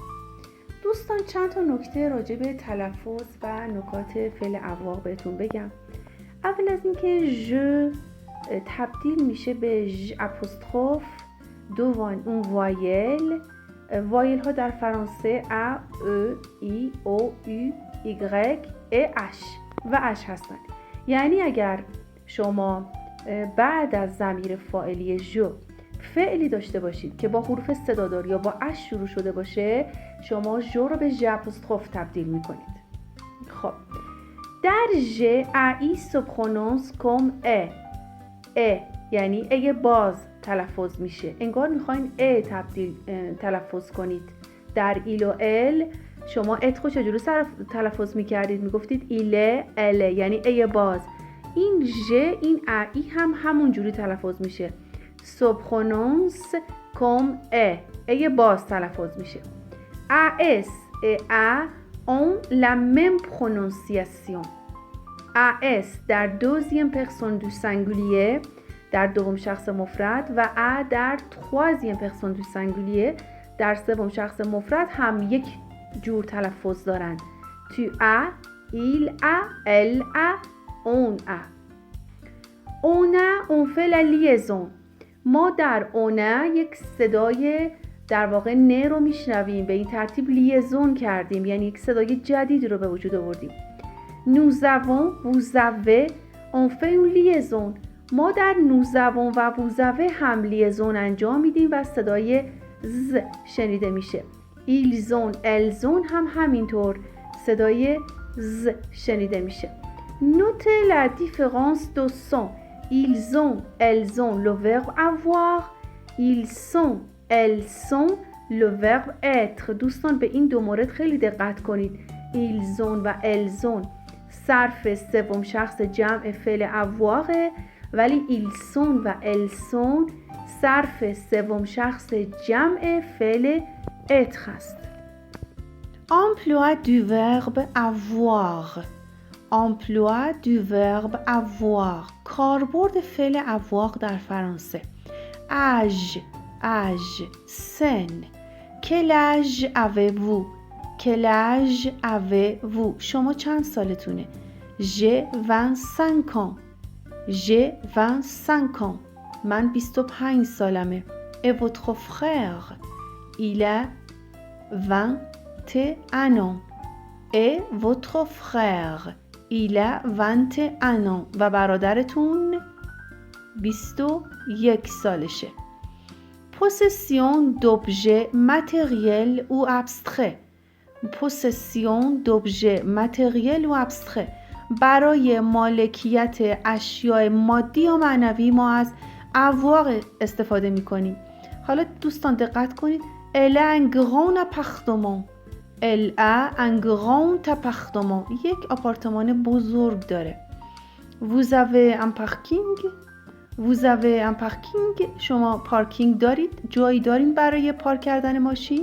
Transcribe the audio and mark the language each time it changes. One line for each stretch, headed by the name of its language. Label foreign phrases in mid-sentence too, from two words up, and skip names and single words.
Persian: دوستان چند تا نکته راجع به تلفظ و نکات فعل avoir بهتون بگم. اول از اینکه ژ تبدیل میشه به
French: j apostrophe devant une voyelle.
Persian: وایل ها در فرانسه ا، ا، ای، او، یو، ایگرگ، ای، اش و اش هستن. یعنی اگر شما بعد از ضمیر فاعلی ژ فعلی داشته باشید که با حروف صدادار یا با اش شروع شده باشه شما ژ رو به
French: j apostrophe
Persian: تبدیل میکنید. خب در ژ ای
French: se prononce comme
Persian: ا یعنی ای باز تلفظ میشه. انگار میخواین ا تلفظ کنید. در ایل و ال شما ات رو چجوری تلفظ میکردید؟ میگفتید ایله اله یعنی ای باز. این ژ این ای هم همون جوری تلفظ میشه.
French: se prononce comme
Persian: ای باز تلفظ میشه.
French: as et a ont la même prononciation.
Persian: as در
French: deuxième personne du singulier
Persian: در دوم شخص مفرد و ا در
French: troisième personne du singulier
Persian: در سوم شخص مفرد هم یک جور تلفظ دارن.
French: tu as, il a, elle a, on a. on a on fait la liaison.
Persian: ما در
French: on a
Persian: یک صدای در واقع نه رو میشنویم، به این ترتیب لیزون کردیم، یعنی یک صدای جدید رو به وجود آوردیم.
French: nous avons, vous avez, on fait une liaison.
Persian: ما در
French: nous avons
Persian: و
French: vous avez
Persian: هم لیزون انجام میدیم و صدای ز شنیده میشه.
French: ils ont, elles ont
Persian: هم همینطور صدای ز شنیده میشه.
French: notez la différence de son. ils ont, elles ont le verbe avoir. ils sont, elles sont le verbe être.
Persian: دوستان به این دو مورد خیلی دقت کنید.
French: ils ont
Persian: و
French: elles ont
Persian: صرف سوم شخص جمع فعل avoir، ولی
French: ils sont
Persian: و
French: elles sont
Persian: صرف سوم شخص جمع فعل être است.
French: emploi du verbe avoir. emploi du verbe avoir.
Persian: کاربرد فعل avoir در فرانسه.
French: âge âge سن. quel âge avez-vous. quel âge avez-vous.
Persian: شما چند سالتونه.
French: j'ai 25 ans. j'ai 25 ans.
Persian: من 25 سالمه.
French: et votre frère. il a 21 ans. et votre frère. il a 21 ans.
Persian: و برادرتون 21 سالشه.
French: possession d'objets matériels ou abstraits. possession d'objets matériels ou abstraits.
Persian: برای مالکیت اشیاء مادی یا معنوی ما از avoir استفاده می کنیم. حالا دوستان دقت کنید.
French: elle a un grand appartement. elle a un grand appartement.
Persian: یک آپارتمان بزرگ داره.
French: vous avez un parking. vous avez un parking.
Persian: شما پارکینگ دارید؟ جایی دارین برای پارک کردن ماشین؟